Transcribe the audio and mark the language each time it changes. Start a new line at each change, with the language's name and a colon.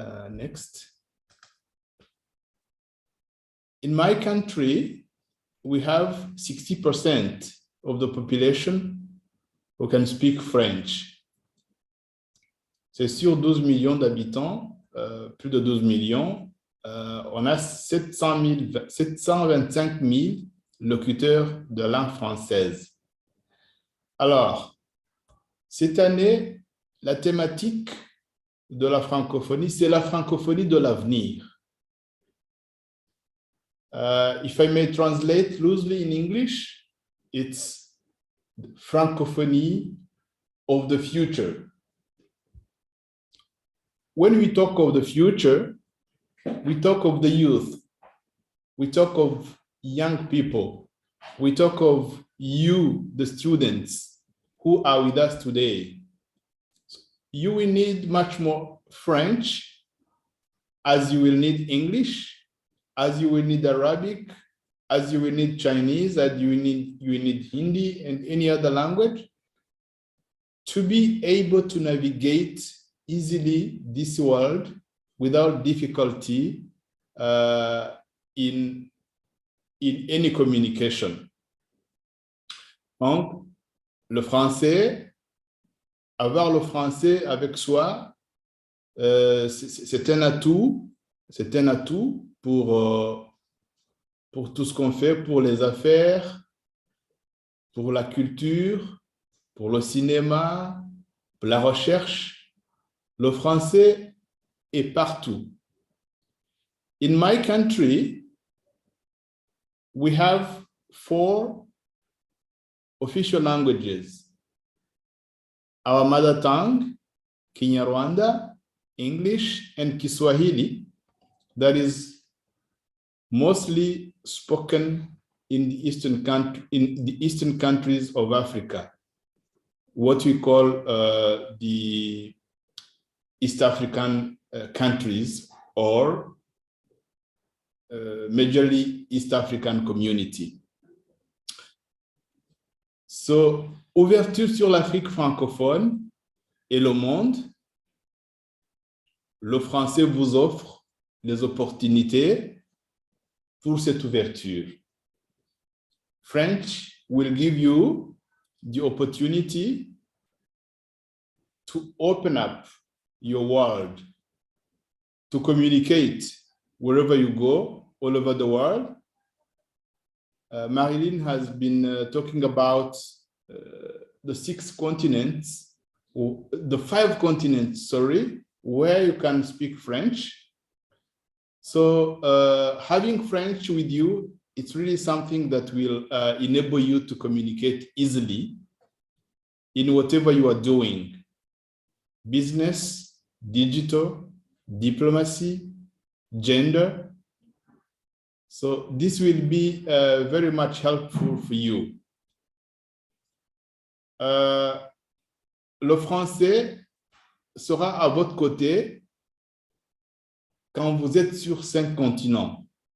English: Next. In my country, we have 60% of the population who can speak French.
French: C'est sur 12 millions d'habitants, plus de 12 millions, on a 725 000 locuteurs de langue française. Alors, cette année, la thématique de la francophonie, c'est la francophonie de l'avenir.
English: If I may translate loosely in English, it's the francophonie of the future. When we talk of the future, we talk of the youth, we talk of young people, we talk of you, the students who are with us today. You will need much more French, as you will need English, as you will need Arabic, as you will need Chinese, as you will need Hindi and any other language to be able to navigate easily this world without difficulty in any communication.
French: Donc, le français, avoir le français avec soi, c'est un atout pour tout ce qu'on fait, pour les affaires, pour la culture, pour le cinéma, pour la recherche. Le français est partout.
English: In my country, we have 4 official languages. Our mother tongue, Kinyarwanda, English, and Kiswahili, that is mostly spoken in the eastern countries of Africa, what we call the East African countries, or majorly East African community.
French: So, ouverture sur l'Afrique francophone et le monde, le français vous offre les opportunités pour cette ouverture.
English: French will give you the opportunity to open up your world, to communicate wherever you go, all over the world. Marilyn has been talking about the 6 continents, or the 5 continents, sorry, where you can speak French. So having French with you, it's really something that will enable you to communicate easily in whatever you are doing. Business, digital, diplomacy, gender. So this will be very much helpful for you.
French: Le français sera à votre côté quand vous êtes sur 5 continents.